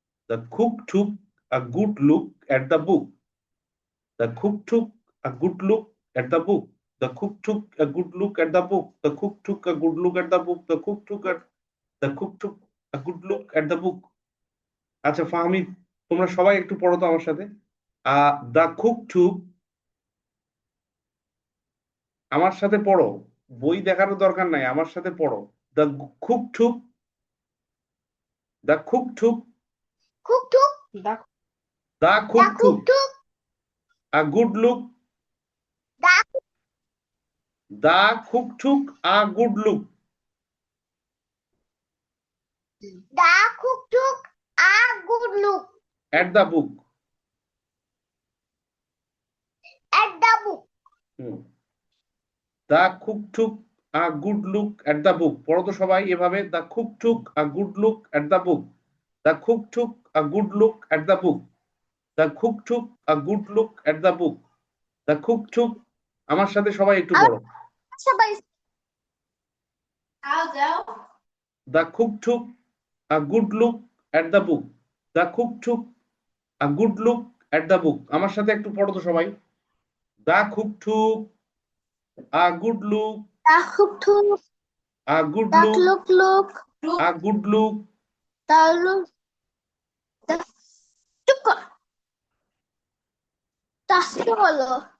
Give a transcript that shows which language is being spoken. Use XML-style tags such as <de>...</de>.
<en>The cook took a good look at the book. The cook took a good look at the book. The cook took a good look at the book. The cook took a good look at the book. The cook took a good look at the book.</en> <bn>আচ্ছা ফাহমি, তোমরা সবাই একটু পড়ো তো আমার সাথে।</bn> <en>The cook took,</en> <bn>আমার সাথে পড়ো, বই দেখারও দরকার নাই, আমার সাথে পড়ো।</bn> <en>The cook took, the cook took, Cook took.</en> <bn>দেখো,</bn> <en>the The cook cook took took. a good look. The The cook took a good look the cook took a good look at the book. at the book. Hmm. The cook took a good look at the book.</en> <bn>পড়ো তো সবাই এভাবে,</bn> <en>the cook took a good look at the book. The cook took a good look at the book. The cook took a good look at the book. The cook took,</en> <bn>আমার সাথে সবাই একটু পড়ো। সবাই</bn> <en>The cook took a good look at the book. The cook took a good look at the book.</en> <bn>আমার সাথে একটু পড়ো তো সবাই।</bn> <en>The cook took a good look, the cook took a good the look, look a good look. the look the</en> <bn>চুপ কর তাসকে বলো</bn>